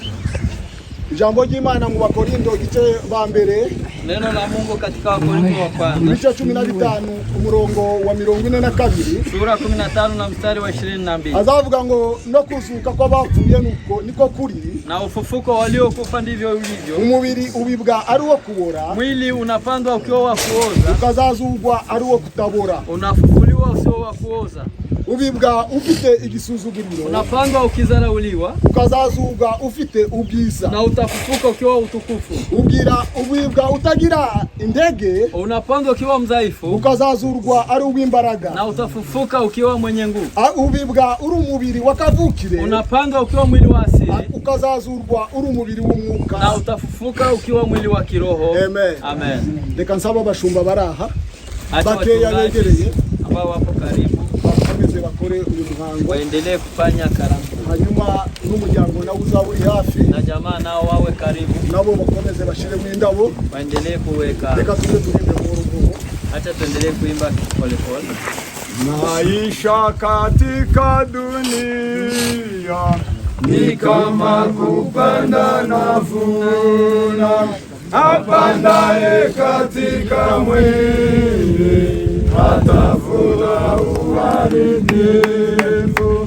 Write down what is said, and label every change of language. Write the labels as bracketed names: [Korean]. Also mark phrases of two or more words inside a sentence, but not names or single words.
[Kinyarwanda] Ijambo ry'Imana mu Bakorindo igice ba mbere, [Swahili] neno la Mungu katika Wakorintho wa kwanza [Kinyarwanda] ibice 15 umurongo wa 42, [Swahili] sura 15 na mstari wa 22. [Kinyarwanda] Azavuga ngo no kuzuka kw'abapfuye nuko niko kuri, [Swahili] na ufufuko waliokufa ndivyo ulivyo. [Kinyarwanda] Umubiri ubibwa ari wo kubora, [Swahili] mwili unapandwa ukiwa wa kuoza, [Kinyarwanda] ukazazugwa ari wo kutabora. [Swahili] Unafufuliwa usio wa kuoza. [Kinyarwanda] Ubibwa ufite igisuzuguriro, [Swahili] unapandwa ukizarauliwa, [Kinyarwanda] ukazazugwa ufite ubwiza, [Swahili] na utafufuka ukiwa utukufu. [Kinyarwanda] Ubibwa utagira indege, [Swahili] unapandwa ukiwa mzaifu, [Kinyarwanda] ukazazurwa ari uw'imbaraga, [Swahili] na utafufuka ukiwa mwenye nguvu. [Kinyarwanda] Ubibwa uri umubiri wakavukire, [Swahili] unapandwa ukiwa mwili wa asili, [Kinyarwanda] ukazazurwa uri umubiri w'umwuka, [Swahili] na utafufuka ukiwa mwili wa kiroho. Amen. Amen. [Kinyarwanda] Reka nsaba abashumba baraha bakeya begereye [Swahili] ambao wapo karibu [Kinyarwanda] bakore uyu muhango, [Swahili] waendelee kufanya karamu. [Kinyarwanda] Hanyuma n'umuryango nawe uzaba uri hafi, [Swahili] na jamaa nao wawe karibu, [Kinyarwanda] nabo bakomeze bashire mu indabo, [Swahili] waendelee kuweka. [Kinyarwanda] Reka tuze turimbe mu rugo, [Swahili] acha tuendelee kuimba pole pole. Maisha katika dunia ni kama kupanda na vuna, apandaye katika mwili atavuna uharibifu.